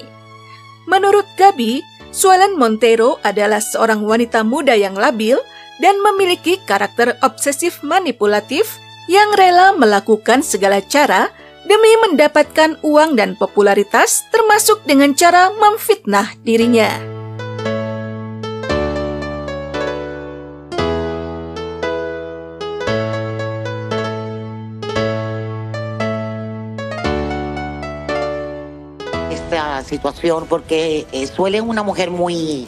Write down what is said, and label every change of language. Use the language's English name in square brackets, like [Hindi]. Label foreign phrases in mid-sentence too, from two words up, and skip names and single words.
[Indonesian] Menurut Gabi, Suelen Montero adalah seorang wanita muda yang labil dan memiliki karakter obsesif manipulatif yang rela melakukan segala cara demi mendapatkan uang dan popularitas, termasuk dengan cara memfitnah dirinya. [Spanish] Esta situación porque Suelen es una mujer muy...